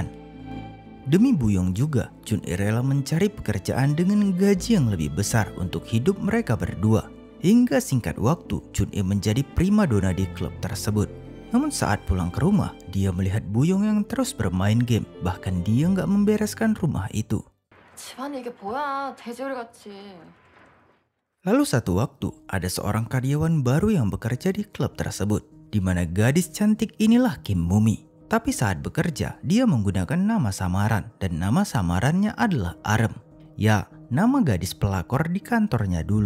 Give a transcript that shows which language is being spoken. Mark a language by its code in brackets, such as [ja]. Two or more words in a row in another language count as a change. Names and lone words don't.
[id] Demi Buyong juga, Chun-e rela mencari pekerjaan dengan gaji yang lebih besar untuk hidup mereka berdua. Hingga singkat waktu, Chun-e menjadi primadona di klub tersebut. Namun saat pulang ke rumah, dia melihat Buyong yang terus bermain game. Bahkan dia nggak membereskan rumah itu. [ko] 집안에 이게 뭐야, 돼지우리같이. [id] Lalu satu waktu, ada seorang karyawan baru yang bekerja di klub tersebut. Di mana gadis cantik inilah Kim Mumi. Tapi saat bekerja, dia menggunakan nama samaran dan nama samarannya adalah Arem. Ya, nama gadis pelakor di kantornya dulu.